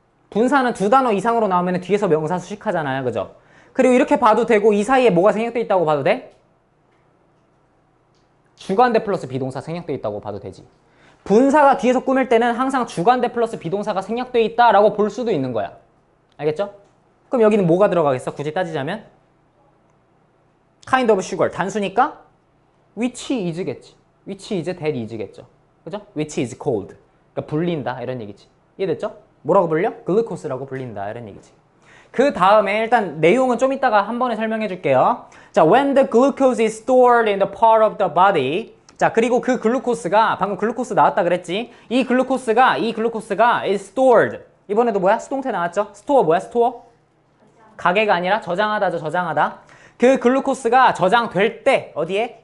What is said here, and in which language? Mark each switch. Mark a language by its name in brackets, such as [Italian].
[Korean] 분사는 두 단어 이상으로 나오면 뒤에서 명사 수식하잖아요. 그죠? 그리고 이렇게 봐도 되고 이 사이에 뭐가 생략돼 있다고 봐도 돼? 주관대 플러스 비동사 생략돼 있다고 봐도 되지. 분사가 뒤에서 꾸밀 때는 항상 주관대 플러스 비동사가 생략돼 있다라고 볼 수도 있는 거야. 알겠죠? 그럼 여기는 뭐가 들어가겠어? 굳이 따지자면 kind of sugar 단수니까 which is겠지. which is that is겠죠. 그죠? which is cold. 그러니까 불린다 이런 얘기지. 이해됐죠? 뭐라고 불려? 글루코스라고 불린다 이런 얘기지. 그 다음에 일단 내용은 좀 이따가 한 번에 설명해 줄게요. [English] 자, when the glucose is stored in the part of the body. [Korean] 자, 그리고 그 글루코스가 방금 글루코스 나왔다 그랬지. 이 글루코스가 is stored. 이번에도 뭐야? 수동태 나왔죠? 스토어 뭐야? 스토어? 가게가 아니라 저장하다죠. 저장하다. 그 글루코스가 저장될 때 어디에?